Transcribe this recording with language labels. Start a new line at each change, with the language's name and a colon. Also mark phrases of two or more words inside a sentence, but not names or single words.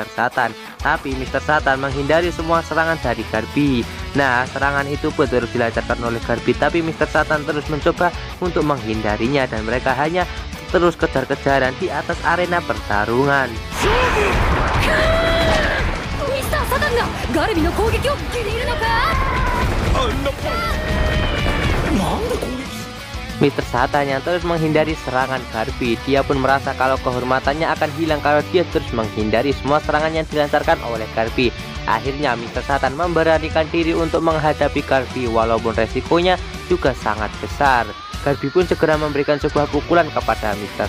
Indonesian: Satan. Tapi Mr. Satan menghindari semua serangan dari Garby. Nah, serangan itu pun terus dilancarkan oleh Garby, tapi Mr. Satan terus mencoba untuk menghindarinya dan mereka hanya terus kejar-kejaran di atas arena pertarungan. Mr.
Japanese: サタンがガービーの攻撃をきりるのか?
Indonesian: Mr. Satan yang terus menghindari serangan Garby, dia pun merasa kalau kehormatannya akan hilang kalau dia terus menghindari semua serangan yang dilancarkan oleh Garby. Akhirnya Mr. Satan memberanikan diri untuk menghadapi Garby walaupun resikonya juga sangat besar. Garby pun segera memberikan sebuah pukulan kepada Mr.